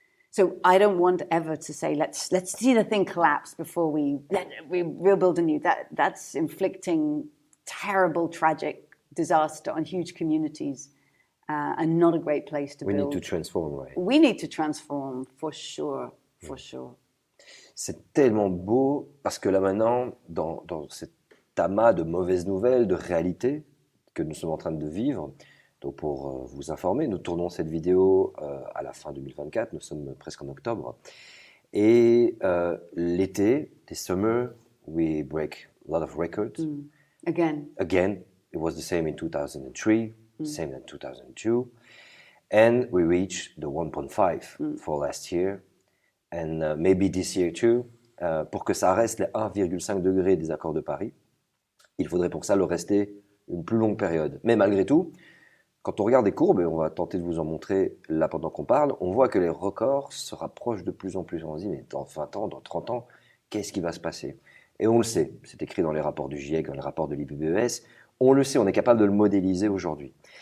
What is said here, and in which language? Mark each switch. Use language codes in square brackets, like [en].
[en] So I don't want ever to say, let's see the thing collapse before we rebuild anew. That's inflicting terrible, tragic disaster on huge communities and not a great place to build. We need to transform, right? We need to transform, for sure, for sure. [fr] C'est tellement beau parce que là maintenant, dans cet amas de mauvaises nouvelles, de réalités que nous sommes en train de vivre, donc pour vous informer, nous tournons cette vidéo à la fin 2024, nous sommes presque en octobre, et l'été, [en] the summer, we break a lot of records. Again, it was the same in 2003, same in 2002, and we reached the 1.5 for last year, and maybe this year too. [fr] Pour que ça reste les 1,5 degrés des accords de Paris, il faudrait pour ça le rester une plus longue période. Mais malgré tout, quand on regarde les courbes, et on va tenter de vous en montrer là pendant qu'on parle, on voit que les records se rapprochent de plus en plus. On se dit, mais dans 20 ans, dans 30 ans, qu'est-ce qui va se passer? Et on le sait, c'est écrit dans les rapports du GIEC, dans les rapports de l'IDEE, on le sait, on est capable de le modéliser aujourd'hui.